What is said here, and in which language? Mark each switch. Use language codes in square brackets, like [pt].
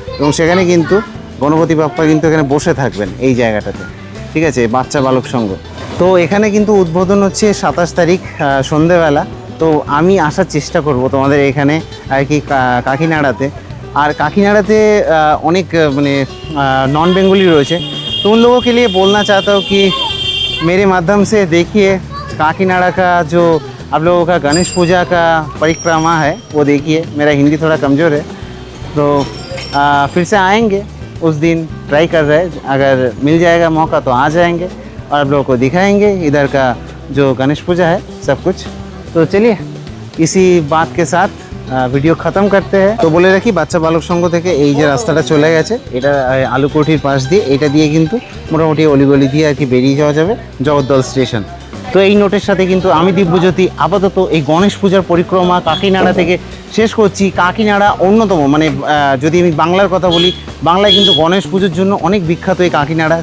[bn] এবং সেখানে কিন্তু গণপতি বাপ্পা কিন্তু এখানে বসে থাকবেন এই জায়গাটাতে, ঠিক আছে, বাচ্চা বালক সংঘ। তো এখানে কিন্তু উদ্বোধন হচ্ছে 27 তারিখ সন্ধেবেলা। তো আমি আসার চেষ্টা করব তোমাদের এখানে আর কি কাকিনাড়াতে। আর কাকিনাড়াতে অনেক মানে नॉन बेंगोली রয়েছে। [hi] तो उन लोगों के लिए बोलना चाहता हूँ कि मेरे माध्यम से देखिए काकीनाड़ा का जो आप लोगों का गणेश पूजा का परिक्रमा है वो देखिए। मेरा हिंदी थोड़ा कमज़ोर है, तो फिर से आएंगे उस दिन, ट्राई कर रहे हैं। अगर मिल जाएगा मौका तो आ जाएंगे और आप लोगों को दिखाएंगे इधर का जो गणेश पूजा है सब कुछ। तो चलिए इसी बात के साथ [bn] ভিডিও খতম করতে হয়। তো বলে রাখি বাচ্চা বালক সংঘ থেকে এই যে রাস্তাটা চলে গেছে, এটা আলুকোঠির পাশ দিয়ে, এটা দিয়ে কিন্তু মোটামুটি অলিগলি দিয়ে আর কি বেরিয়ে যাওয়া যাবে জগদ্দল স্টেশন। তো এই নোটের সাথে কিন্তু আমি দিব্যজ্যোতি আপাতত এই গণেশ পূজার পরিক্রমা কাকিনাড়া থেকে শেষ করছি। কাকিনাড়া অন্যতম মানে যদি আমি বাংলার কথা বলি, বাংলায় কিন্তু গণেশ পুজোর জন্য অনেক বিখ্যাত এই কাকিনাড়া।